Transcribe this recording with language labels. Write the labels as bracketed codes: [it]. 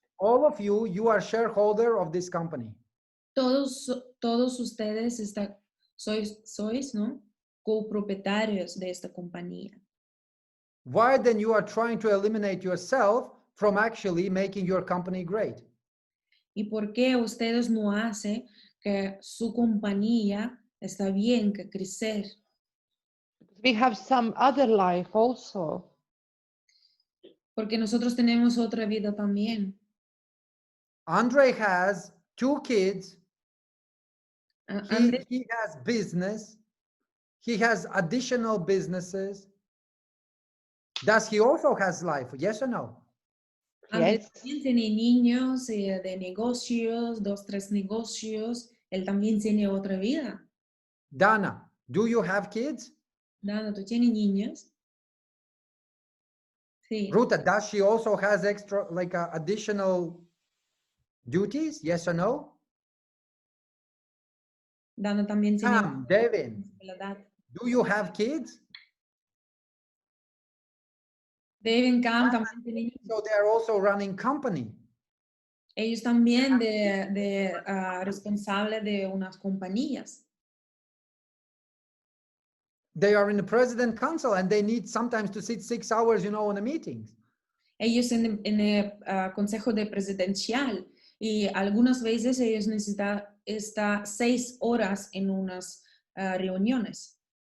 [en] All of you are shareholder of this company. [es] Todos ustedes sois, ¿no? Copropietarios de esta compañía. [en] Why then you are trying to eliminate yourself from actually making your company great? [es] ¿Y por qué ustedes no hacen que su compañía está bien, que crecer? [en] We have some other life also. [es] Porque nosotros tenemos otra vida también. [en] Andre has 2 kids He has business. He has additional businesses. Does he also has life? Yes or no? [es] Andrés [en] Yes. [es] también tiene niños de negocios, 2, 3 negocios. Él también tiene otra vida. [en] Dana, do you have kids? [es] Dana, ¿tú tienes niños? Sí. [en] Ruta, does she also has extra, like additional duties? Yes or no? [es] Dana también tiene [en] Devin, [es] responsabilidad. [en] do you have kids? [es] Devin Cam también tiene niños. [en] So they are also running company. [es] Ellos también responsables de unas compañías. [en] They are in the president council and they need sometimes to sit 6 hours, you know, on the meetings. [es] Ellos en el consejo de presidencial y algunas veces ellos necesitan estar 6 horas en unas reuniones.